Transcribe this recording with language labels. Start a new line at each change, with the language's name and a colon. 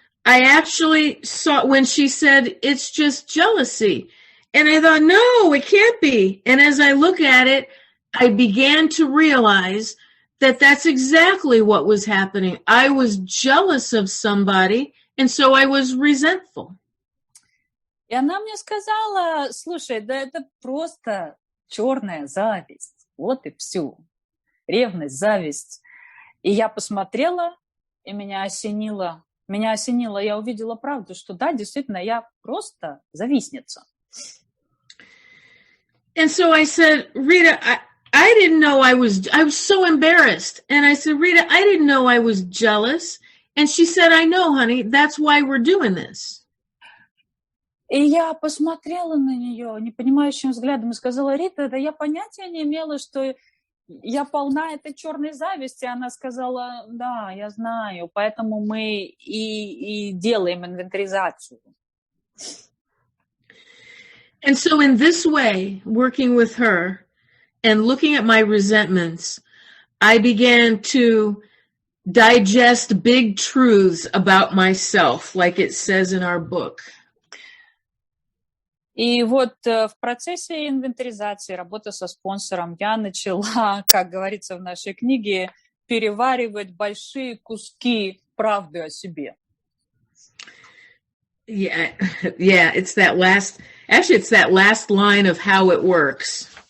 English: I actually saw when she said, it's just jealousy. And I thought, no, it can't be. And as I look at it, I began to realize that that's exactly what was happening. I was jealous of somebody, and so I was resentful.
Russian: И она мне сказала, слушай, да это просто черная зависть. Вот и все. Ревность, зависть. И я посмотрела, и меня осенило, я увидела правду, что да, действительно, я просто завистница.
English: And so I said, Rita, I didn't know I was so embarrassed. And I said, Rita, I didn't know I was jealous. And she said, I know, honey, that's why we're doing this.
Russian: И я посмотрела на нее непонимающим взглядом и сказала, Рита, да я понятия не имела, что я полна этой черной зависти. Она сказала, да, я знаю, поэтому мы и делаем инвентаризацию.
English: And so in this way, working with her and looking at my resentments, I began to digest big truths about myself, like it says in our book.
Russian: И вот в процессе инвентаризации, работы со спонсором, я начала, как говорится в нашей книге, переваривать большие куски правды о себе.
English: Yeah, it's that last line of how it works.